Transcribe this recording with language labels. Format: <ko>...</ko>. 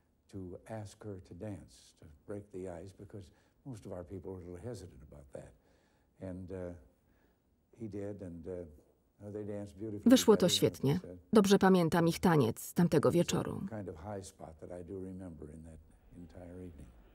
<en>To ask her to dance, to break the ice, because most of our people were a little hesitant about that. And he did, and they danced beautifully.</en> <pl>Wyszło to świetnie. Dobrze pamiętam ich taniec z tamtego wieczoru.</pl> <en>Kind of high spot that I do remember in that entire evening.</en>